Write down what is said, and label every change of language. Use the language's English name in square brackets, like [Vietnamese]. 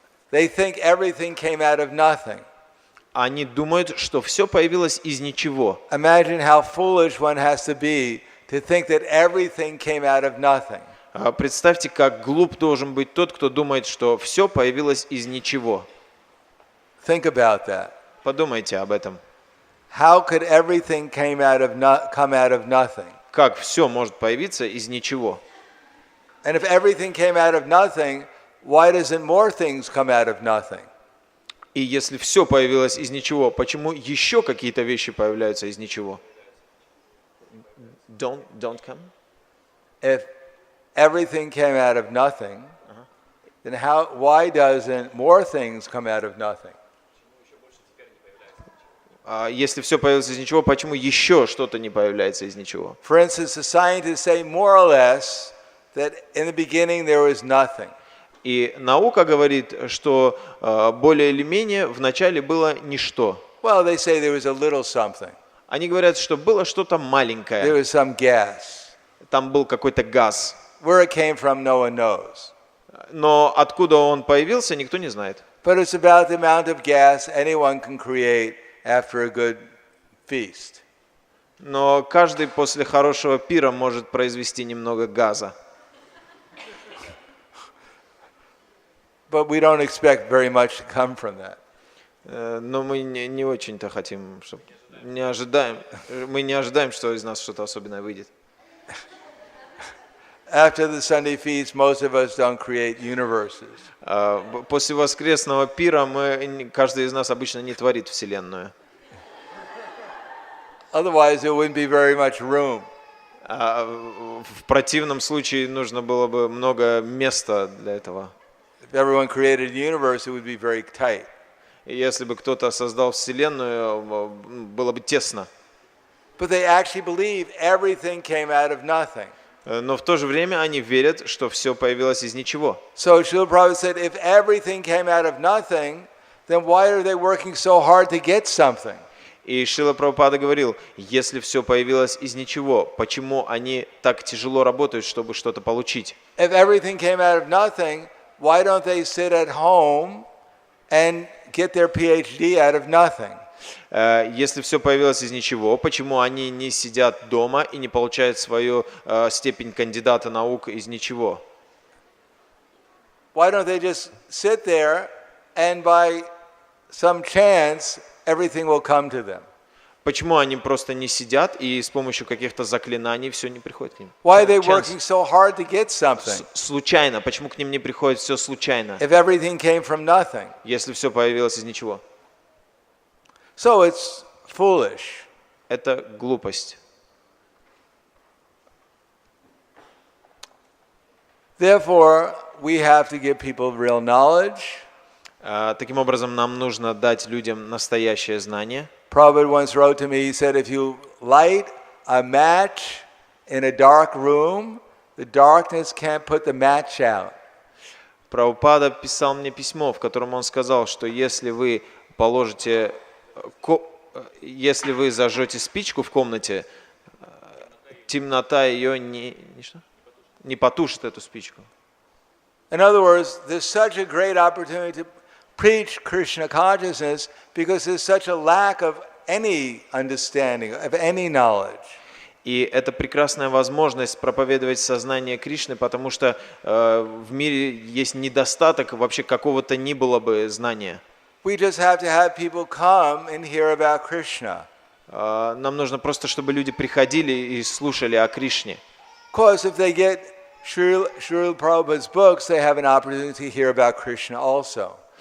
[English] They think everything came out of nothing. [Russian] Они думают, что все появилось из ничего. [English] Imagine how foolish one has to be to think that everything came out of nothing. [Russian] Представьте, как глуп должен быть тот, кто думает, что все появилось из ничего. [English] Think about that. [Russian] Подумайте об этом. [English] How could everything come out of nothing? [Russian] Как все может появиться из ничего? [English] And if everything came out of nothing, why doesn't more things come out of nothing? [Russian] И если все появилось из ничего, почему еще какие-то вещи появляются из ничего? [English] Don't come? If everything came out of nothing, then why doesn't more things come out of nothing? [Russian] Если все появилось из ничего, почему еще что-то не появляется из ничего? [English] For instance, the scientists say more or less that in the beginning there was nothing. [Russian] И наука говорит, что более или менее в начале было ничто. [English] Well, they say there was a little something. [Russian] Они говорят, что было что-то [English] There [Russian] маленькое. [English] was some gas. [Russian] Там был какой-то газ. [English] Where it came from, no one knows. [Russian] Но откуда он появился, никто не знает. [English] But it's about the amount of gas anyone can create after a good feast. [Russian] Но каждый после хорошего пира может произвести немного газа. [English] But we don't expect very much to come from that. [Russian] Но мы не очень-то хотим, чтобы мы не ожидаем, что из нас что-то особенное выйдет. [English] After the Sunday feast, most of us don't create universes. [Russian] После воскресного пира каждый из нас обычно не творит вселенную. [English] Otherwise, there wouldn't be very much room. [Russian] В противном случае нужно было бы много места для этого. [English] If everyone created a universe, it would be very tight. [Russian] И если бы кто-то создал вселенную, было бы тесно. [English] But they actually believe everything came out of nothing. [Russian] Но в то же время они верят, что все появилось из ничего. [English] So Srila Prabhupada said, if everything came out of nothing, then why are they working so hard to get something? [Russian] И Шрила Прабхупада говорил, если все появилось из ничего, почему они так тяжело работают, чтобы что-то получить? [English] If everything came out of nothing, why don't they sit at home and get their PhD out of nothing? [Russian] Если все появилось из ничего, почему они не сидят дома и не получают свою степень кандидата наук из ничего? [English] Why don't they just sit there and by some chance everything will come to them? [Russian] Почему они просто не сидят и с помощью каких-то заклинаний все не приходит к ним? [English] Why are they working so hard to get something? [Russian] Случайно. Почему к ним не приходит все случайно? [English] If everything came from nothing. [Russian] Если все появилось из ничего. [English] So it's foolish. [Russian] Это глупость. [English] Therefore, we have to give people real knowledge. [Russian] Таким образом, нам нужно дать людям настоящее знание. [English] Prabhupada once wrote to me, he said, if you light a match in a dark room, the darkness can't put the match out. [Russian] Прабхупада писал мне письмо, в котором он сказал, что если вы зажжете спичку в комнате, темнота ее не потушит эту спичку. [English] In other words, there's such a great opportunity to preach Krishna consciousness because there's such a lack of any understanding, of any knowledge. [Russian] И это прекрасная возможность проповедовать сознание Кришны, потому что в мире есть недостаток вообще какого-то ни было бы знания. [English] We just have to have people come and hear about Krishna. [Russian] Нам нужно просто, чтобы люди приходили и слушали о Кришне. [English] Of course, if they get Srila Prabhupada's books, they have an opportunity to hear about Krishna also.